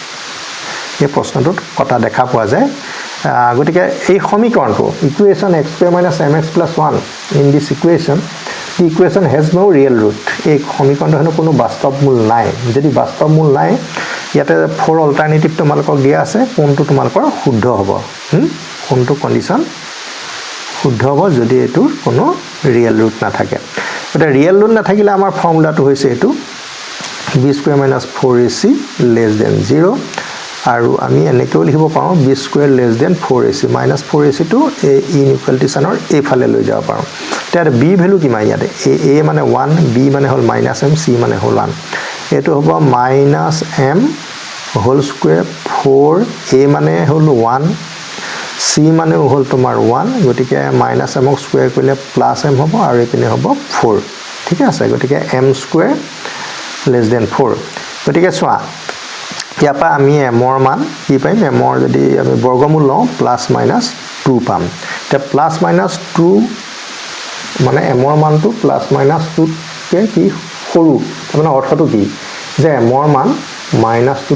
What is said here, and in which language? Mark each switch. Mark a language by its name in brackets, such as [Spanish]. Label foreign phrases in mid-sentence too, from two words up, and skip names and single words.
[Assamese] এই প্ৰশ্নটোত কটা দেখা পোৱা যায় গতিকে এই সমীকৰণটো ইকুৱেচন [English] x square minus mx plus 1 in this equation the equation has no real root [Assamese] এই সমীকৰণটো হেনো কোনো বাস্তৱ মূল নাই যদি বাস্তৱ মূল নাই ইয়াতে 4 অল্টাৰনেটিভ তোমালোকক দিয়া আছে কোনটো তোমালোকৰ শুদ্ধ হ'ব কোনটো কন্ডিশন শুদ্ধ হ'ব যদি এটো কোনো [English] real root [Assamese] না থাকে এটা [English] real root [Assamese] না থাকিলে আমাৰ ফৰ্মুলাটো হৈছে এটো [English] b square minus 4ac less than 0 [Assamese] আৰু আমি এনেকৈ লিখিব পাৰো [English] b square less than 4ac minus 4ac [Assamese] টো a inequality সানৰ এফালে লৈ যাব পাৰো তাৰ b ভ্যালু কিমান ইয়াতে a মানে 1 b মানে হল -m c মানে হল 1 এটো হ'ব -m [English] whole square [Assamese] 4 a মানে হল 1 c মানে হল তোমাৰ 1 গটিকে -m ক স্কয়ার কৰিলে +m হ'ব আৰু এপিনে হ'ব 4 ঠিক আছে গটিকে [English] m square less than 4 [Assamese] গটিকে সোৱা ইয়াপা আমি m ৰ মান কি পাইম m ৰ যদি আমি বৰ্গমূল লওঁ +-2 পাম তে +-2 মানে m ৰ মানটো +-2 কে কি সৰু মানে অৰ্থটো কি যে m ৰ মান -2